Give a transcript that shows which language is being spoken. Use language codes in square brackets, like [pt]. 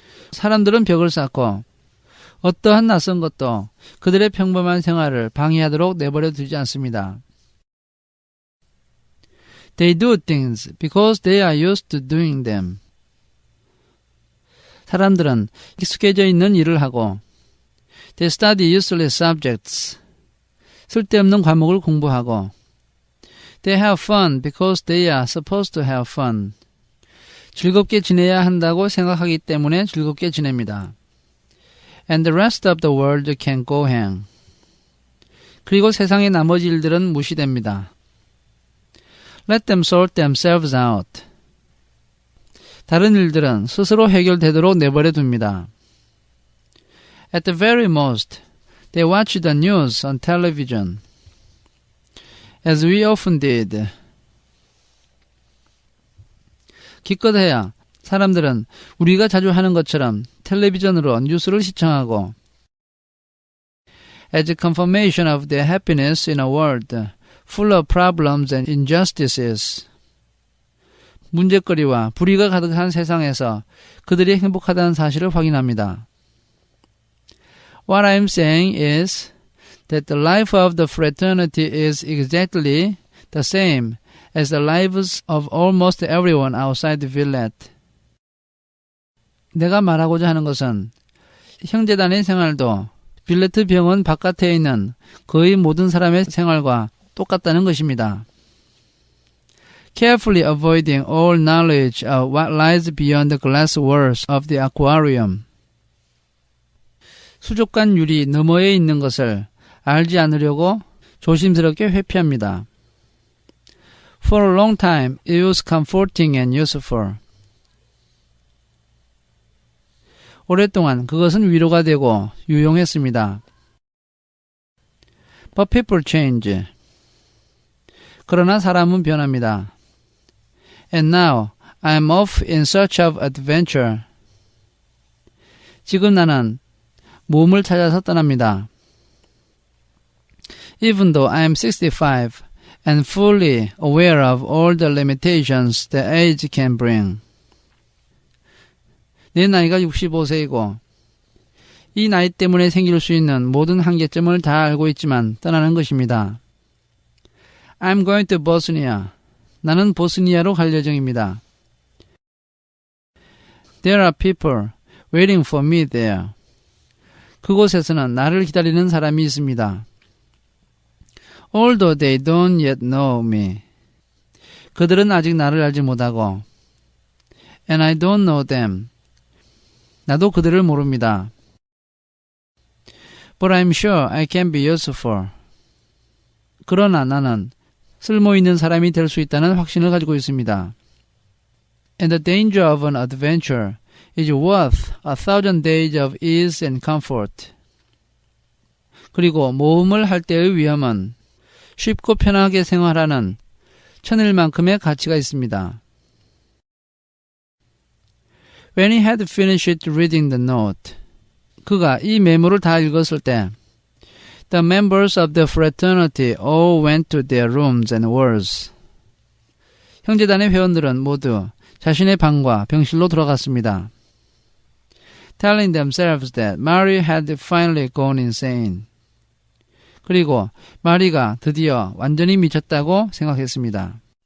[ko] 사람들은 벽을 쌓고 어떠한 낯선 것도 그들의 평범한 생활을 방해하도록 내버려 두지 않습니다. [en] They do things because they are used to doing them. [ko] 사람들은 익숙해져 있는 일을 하고 [en] They study useless subjects. [ko] 쓸데없는 과목을 공부하고 [en] They have fun because they are supposed to have fun. [ko] 즐겁게 지내야 한다고 생각하기 때문에 즐겁게 지냅니다. [en] And the rest of the world can go hang. [ko] 그리고 세상의 나머지 일들은 무시됩니다. [en] Let them sort themselves out. [ko] 다른 일들은 스스로 해결되도록 내버려 둡니다. [en] At the very most, they watch the news on television, as we often did. [ko] 기껏해야 사람들은 우리가 자주 하는 것처럼 텔레비전으로 뉴스를 시청하고 [en] as a confirmation of their happiness in a world full of problems and injustices. [ko] 문제거리와 불의가 가득한 세상에서 그들이 행복하다는 사실을 확인합니다. [en] What I'm saying is that the life of the fraternity is exactly the same as the lives of almost everyone outside the village. [ko] 내가 말하고자 하는 것은 형제단의 생활도 빌레트 병원 바깥에 있는 거의 모든 사람의 생활과 똑같다는 것입니다. [en] Carefully avoiding all knowledge of what lies beyond the glass walls of the aquarium. [ko] 수족관 유리 너머에 있는 것을 알지 않으려고 조심스럽게 회피합니다. [en] For a long time, it was comforting and useful. [ko] 오랫동안 그것은 위로가 되고 유용했습니다. [en] But people change. [ko] 그러나 사람은 변합니다. [en] And now, I am off in search of adventure. [ko] 지금 나는 모험을 찾아서 떠납니다. [en] Even though I am 65 and fully aware of all the limitations that age can bring. [ko] 내 나이가 65세이고 이 나이 때문에 생길 수 있는 모든 한계점을 다 알고 있지만 떠나는 것입니다. [en] I'm going to Bosnia. [ko] 나는 보스니아로 갈 예정입니다. [en] There are people waiting for me there. [ko] 그곳에서는 나를 기다리는 사람이 있습니다. [en] Although they don't yet know me. [ko] 그들은 아직 나를 알지 못하고 [en] And I don't know them. [ko] 나도 그들을 모릅니다. [en] But I'm sure I can be useful. [ko] 그러나 나는 쓸모있는 사람이 될 수 있다는 확신을 가지고 있습니다. [en] And the danger of an adventure is worth 1,000 days of ease and comfort. [ko] 그리고 모험을 할 때의 위험은 쉽고 편하게 생활하는 천일만큼의 가치가 있습니다. [en] When he had finished reading the note, [ko] 그가 이 메모를 다 읽었을 때 [en] The members of the fraternity all went to their rooms and wards. [ko] 형제단의 회원들은 모두 자신의 방과 병실로 돌아갔습니다. [en] Telling themselves that Mary had finally gone insane. [ko] 그리고 마리가 드디어 완전히 미쳤다고 생각했습니다.